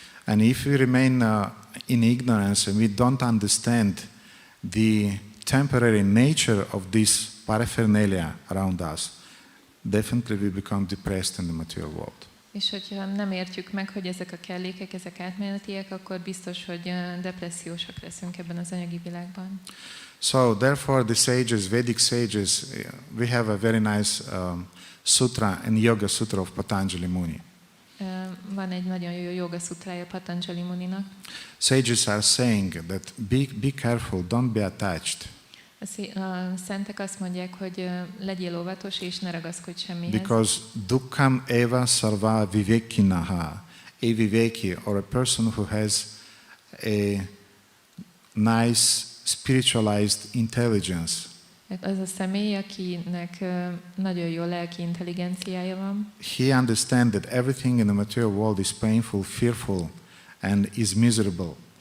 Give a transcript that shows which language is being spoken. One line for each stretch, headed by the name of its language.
English: And if we remain in ignorance and we don't understand the temporary nature of this paraphernalia around us, definitely we become depressed in the material world.
Hungarian: És hogyha nem értjük meg, hogy ezek a kellékek, ezek átmenetiek, akkor biztos, hogy depressziósak leszünk ebben az anyagi világban.
English: So therefore the sages, Vedic sages, we have a very nice sutra in Yoga Sutra of Patanjali Muni.
Hungarian: Van egy nagyon jó joga szutrája Patanjali Muninak.
English: Sages are saying that be careful, don't be attached.
Hungarian: A szentek azt mondják, hogy legyél óvatos és ne ragaszkodj semmihez.
English: Because
Sanskrit: dukkham eva sarva vivekinaha,
English: a viveki, or a person who has a nice spiritualized intelligence.
Hungarian: Az a személy, akinek nagyon jó lelki intelligenciája van.
English: He understands that everything in the material world is painful, fearful, and is miserable.